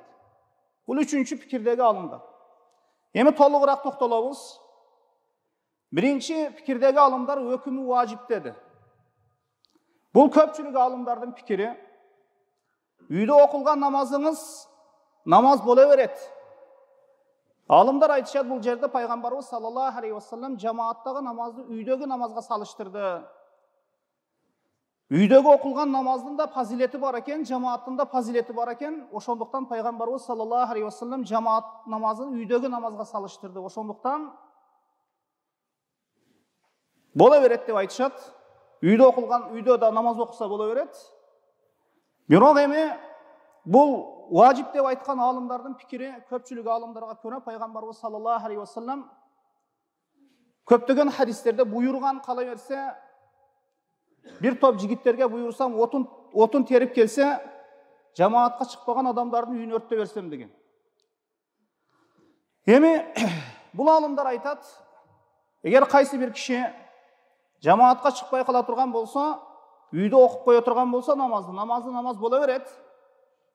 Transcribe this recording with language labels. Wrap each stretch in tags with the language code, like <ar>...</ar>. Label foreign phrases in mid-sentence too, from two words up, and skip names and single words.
<ky>Бул үчүнчү пикирдеги алымдар. Эми толугураак токтолобуз. Биринчи пикирдеги алымдар өкүмү важип деди. Бул көпчүлүк алымдардын пикири. Үйдө окулган намазыңыз намаз боло берет. Алымдар айтышат, бул жерде Пайгамбарыбыз</ky> <ar>صلى الله عليه وسلم</ar> <ky>жамааттагы намазды үйдөгү намазга салыштырды. Үйдөгү окулган намаздын да фазилети бар экен, жамааттын да фазилети бар экен. Ошондуктан Пайгамбарыбыз</ky> <ar>صلى الله عليه وسلم</ar> <ky>жамаат намазын үйдөгү намазга салыштырды. Ошондуктан боло берет деп айтышат. Үйдө да намаз окуса боло берет. Бирок эми бул важип деп айткан алымдардын пикири, көпчүлүк алымдарга көрө Пайгамбарыбыз</ky> <ar>صلى الله عليه وسلم</ar> <ky>көптөгөн хадистерде буйруган, кала берсе бир топ жигиттерге буйрусам отун терип келсе, жамаатка чыкпаган адамдардын үйүн өрттөп берсем деген. Эми бул алымдар айтат, эгер кайсы бир киши жамаатка чыкпай кала турган болсо, үйдө окуп кое турган болсо намаз боло берет.</ky>